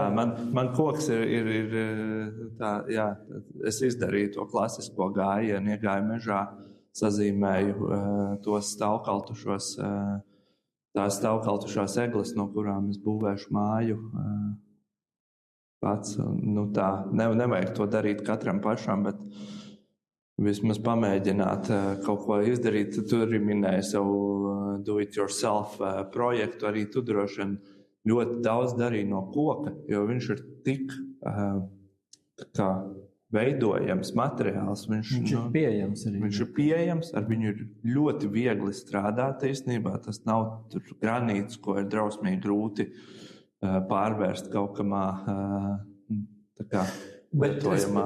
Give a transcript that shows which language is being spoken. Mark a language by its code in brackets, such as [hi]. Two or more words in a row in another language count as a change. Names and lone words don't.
[lv] Man koks ir tā, jā, es izdarīju to klasisko gājienu, iegāju mežā, sazīmēju tos stāvkaltušos tās stāvkaltušās egles, no kurām es būvēšu māju pats. Tā nevajag to darīt katram pašam, bet vismaz pamēģināt kaut ko izdarīt. Tu arī minēji savu [en] do-it-yourself [lv] projektu. Arī tu droši vien ļoti daudz darīji no koka, jo viņš ir tik veidojams materiāls. Viņš ir pieejams arī. Viņš ir pieejams, ar viņu ir ļoti viegli strādāt īstenībā. Tas nav granīts, ko ir drausmīgi grūti pārvērst kaut kamā lietojamā.